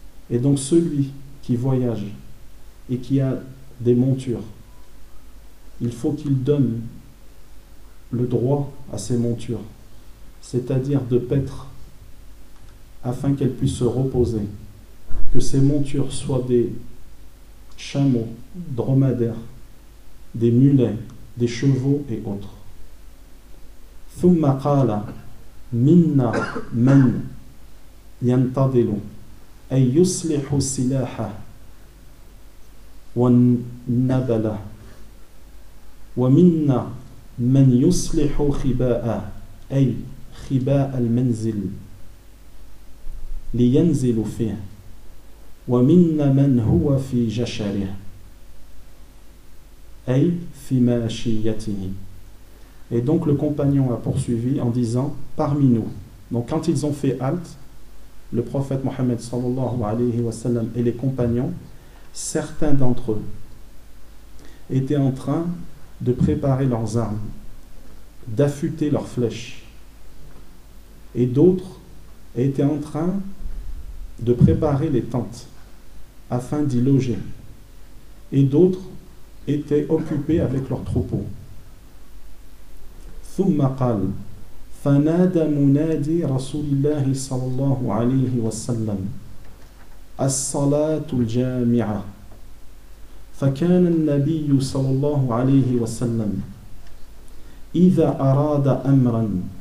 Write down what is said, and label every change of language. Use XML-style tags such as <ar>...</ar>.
<fr>Et donc celui qui voyage et qui a des montures, il faut qu'il donne le droit à ses montures, c'est-à-dire de paître, afin qu'elles puissent se reposer, que ces montures soient des chameaux, dromadaires, des mulets, des chevaux et autres.</fr> <ar>ثم قال منا من ينتظر أي يصلح سلاحه والنبلة ومنا من يصلح خباءه أي خباء المنزل لينزل فيه ومنا من هو في جشره أي في ماشيته.</ar> <fr>Et donc le compagnon a poursuivi en disant « parmi nous ». Donc quand ils ont fait halte, le prophète Mohammed sallallahu alayhi wa sallam et les compagnons, certains d'entre eux étaient en train de préparer leurs armes, d'affûter leurs flèches. Et d'autres étaient en train de préparer les tentes afin d'y loger. Et d'autres étaient occupés avec leurs troupeaux.</fr> <ar>ثم قال فنادى منادي رسول الله صلى الله عليه وسلم الصلاة الجامعة فكان النبي صلى الله عليه وسلم إذا أراد أمرا</ar>